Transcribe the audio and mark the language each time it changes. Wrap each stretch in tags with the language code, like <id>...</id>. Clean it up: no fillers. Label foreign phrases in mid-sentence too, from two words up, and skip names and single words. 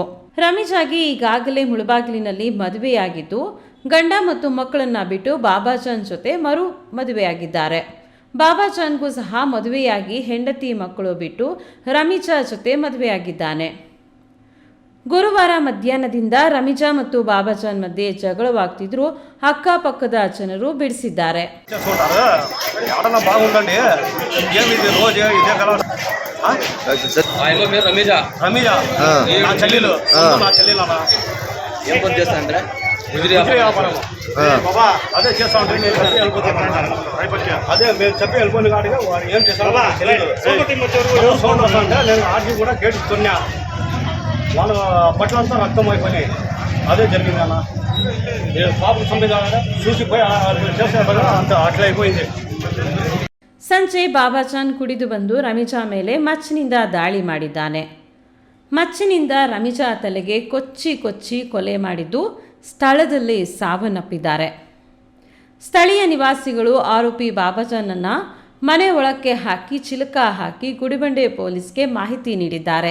<kn>ರಮೀಜಾಗೆ ಈಗಾಗಲೇ ಮುಳಬಾಗಿಲಿನಲ್ಲಿ ಮದುವೆಯಾಗಿದ್ದು ಗಂಡ ಮತ್ತು ಮಕ್ಕಳನ್ನ ಬಿಟ್ಟು ಬಾಬಾಜಾನ್ ಜೊತೆ ಮರು ಮದುವೆಯಾಗಿದ್ದಾರೆ. ಬಾಬಾಜಾನ್ಗೂ ಸಹ ಮದುವೆಯಾಗಿ ಹೆಂಡತಿ ಮಕ್ಕಳು ಬಿಟ್ಟು ರಮೀಜಾ ಜೊತೆ ಮದುವೆಯಾಗಿದ್ದಾನೆ. ಗುರುವಾರ ಮಧ್ಯಾಹ್ನದಿಂದ ರಮೀಜಾ ಮತ್ತು ಬಾಬಾಜಾನ್ ಮಧ್ಯೆ ಜಗಳವಾಗ್ತಿದ್ರು. ಅಕ್ಕಪಕ್ಕದ ಜನರು ಬಿಡಿಸಿದ್ದಾರೆ.</kn> <te>అదే చేస్తా ఉంటే నేను చెప్పి వెళ్ళిపోతాను అదే మీరు చెప్పి వెళ్ళిపోయిన కాడిగా ఏం చేస్తాను సౌండ్ వస్తుంటే నేను ఆర్జీ కూడా గేట్ కొన్నా వాళ్ళ బట్టలంతా రక్తం అయిపోయినాయి. అదే జరిగింది అన్న. పాపం సంబంధం చూసిపోయి చేస్తే అంత అట్లా అయిపోయింది.</te> <kn>ಸಂಜೆ ಬಾಬಾಜಾನ್ ಕುಡಿದು ಬಂದು ರಮೀಜಾ ಮೇಲೆ ಮಚ್ಚಿನಿಂದ ದಾಳಿ ಮಾಡಿದ್ದಾನೆ. ಮಚ್ಚಿನಿಂದ ರಮೀಜಾ ತಲೆಗೆ ಕೊಚ್ಚಿ ಕೊಲೆ ಮಾಡಿದ್ದು ಸ್ಥಳದಲ್ಲಿ ಸಾವನ್ನಪ್ಪಿದ್ದಾರೆ. ಸ್ಥಳೀಯ ನಿವಾಸಿಗಳು ಆರೋಪಿ ಬಾಬಾಜಾನನ್ನ ಮನೆ ಒಳಕ್ಕೆ ಹಾಕಿ ಚಿಲಕ ಹಾಕಿ ಗುಡಿಬಂಡೆ ಪೊಲೀಸ್ಗೆ ಮಾಹಿತಿ ನೀಡಿದ್ದಾರೆ.</kn>